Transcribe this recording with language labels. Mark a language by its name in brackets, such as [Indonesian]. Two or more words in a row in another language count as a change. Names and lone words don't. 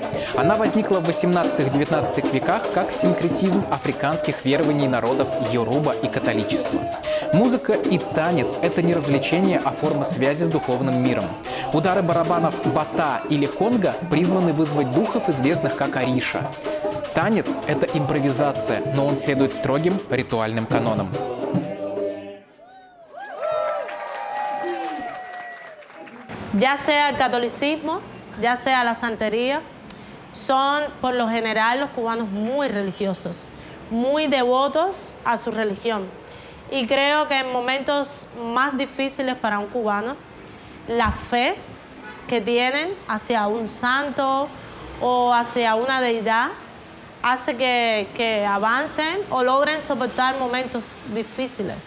[Russian] Она возникла в 18-19 веках как синкретизм африканских верований народов йоруба и католичества. Музыка и танец – это не развлечение, а форма связи с духовным миром. Удары барабанов бата или конго призваны вызвать духов, известных как Ориша. Танец – это импровизация, но он следует строгим ритуальным канонам. [Spanish] Ya sea el catolicismo, ya sea la santería, son por lo general los cubanos muy religiosos, muy devotos a su religión. Y creo que en momentos más difíciles para un cubano, la fe que tienen hacia un santo o hacia una deidad hace que avancen o logren soportar momentos difíciles.